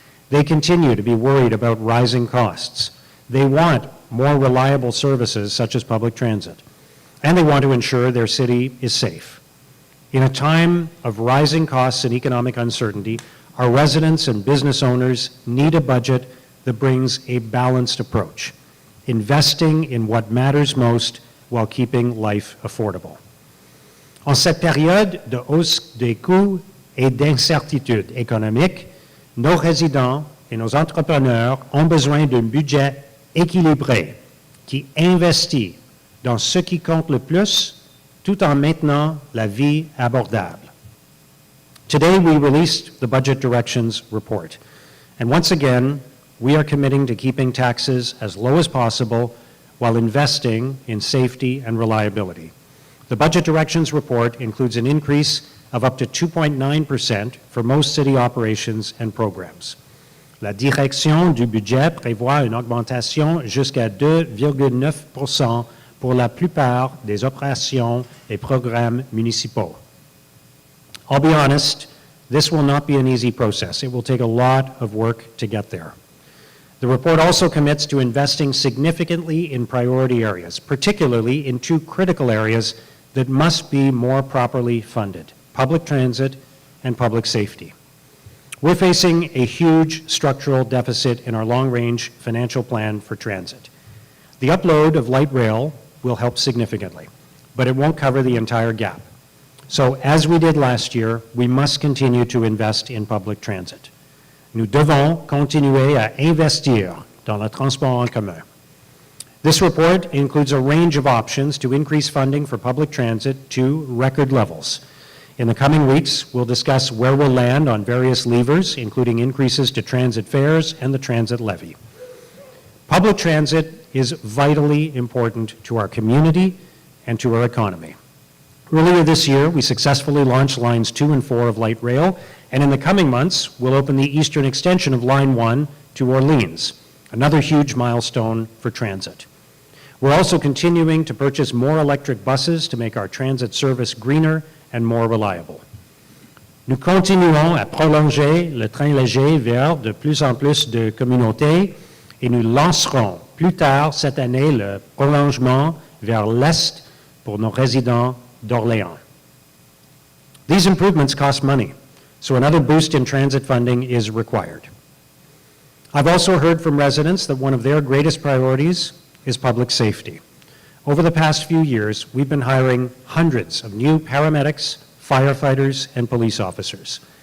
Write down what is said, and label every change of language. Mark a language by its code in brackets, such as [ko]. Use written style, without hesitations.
[en] They continue to be worried about rising costs. They want more reliable services such as public transit, and they want to ensure their city is safe. In a time of rising costs and economic uncertainty, Our residents and business owners need a budget that brings a balanced approach, investing in what matters most while keeping life affordable. [fr] En cette période de hausse des coûts et d'incertitude économique, nos résidents et nos entrepreneurs ont besoin d'un budget équilibré qui investit dans ce qui compte le plus tout en maintenant la vie abordable. [en] Today, we released the Budget Directions Report, and once again, we are committing to keeping taxes as low as possible while investing in safety and reliability. The Budget Directions Report includes an increase of up to 2.9% for most city operations and programs. [fr] La direction du budget prévoit une augmentation jusqu'à 2,9% pour la plupart des opérations et programmes municipaux. [en] I'll be honest, this will not be an easy process. It will take a lot of work to get there. The report also commits to investing significantly in priority areas, particularly in two critical areas that must be more properly funded: public transit and public safety. We're facing a huge structural deficit in our long-range financial plan for transit. The upload of light rail will help significantly, but it won't cover the entire gap. So, as we did last year, we must continue to invest in public transit. [fr] Nous devons continuer à investir dans le transport en commun. [en] This report includes a range of options to increase funding for public transit to record levels. In the coming weeks, we'll discuss where we'll land on various levers, including increases to transit fares and the transit levy. Public transit is vitally important to our community and to our economy. Earlier this year, we successfully launched Lines 2 and 4 of light rail, and in the coming months, we'll open the eastern extension of Line 1 to Orleans, another huge milestone for transit. We're also continuing to purchase more electric buses to make our transit service greener and more reliable. [fr] Nous continuons à prolonger le train léger vers de plus en plus de communautés et nous lancerons plus tard cette année le prolongement vers l'Est pour nos résidents d'Orléans. [en] These improvements cost money, so another boost in transit funding is required. I've also heard from residents that one of their greatest priorities is public safety. Over the past few years, we've been hiring hundreds of new paramedics, firefighters, and police officers.